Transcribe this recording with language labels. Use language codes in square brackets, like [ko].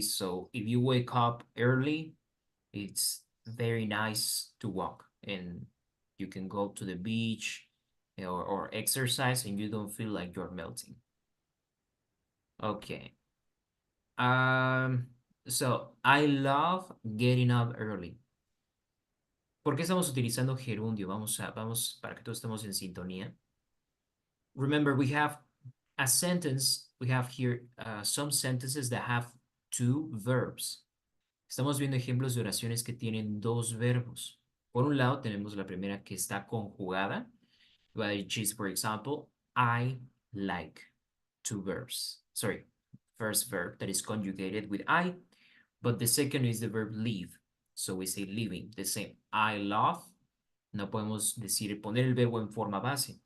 [en] So if you wake up early, it's very nice to walk and you can go to the beach or exercise and you don't feel like you're melting. Okay. So I love getting up early. [es] ¿Por qué estamos utilizando gerundio? Vamos para que todos estemos en sintonía. [en] Remember, we have a sentence, we have here some sentences that have two verbs. [es] Estamos viendo ejemplos de oraciones que tienen dos verbos. Por un lado, tenemos la primera que está conjugada, [en] which is, for example, I like. Two verbs. Sorry, first verb that is conjugated with I, but the second is the verb live. So we say living, the same. I love. [es] No podemos decir, poner el verbo en forma base.